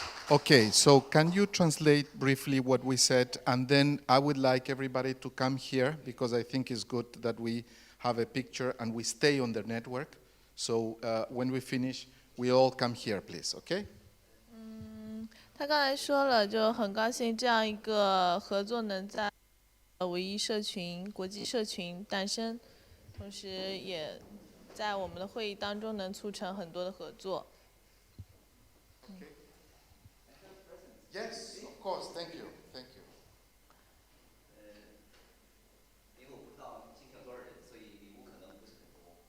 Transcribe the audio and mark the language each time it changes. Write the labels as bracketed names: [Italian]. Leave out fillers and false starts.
[English] Okay, so can you translate briefly what we said, and then I would like everybody to come here because I think it's good that we have a picture and we stay on the network. So when we finish, we all come here, please, okay? [Chinese] 他刚才说了，就很高兴这样一个合作能在唯一社群、国际社群诞生，同时也在我们的会议当中能促成很多的合作。 [English] Yes, of course, thank you, thank you. [Chinese] 因为我不知道今天有多少人，所以礼物可能不是很多。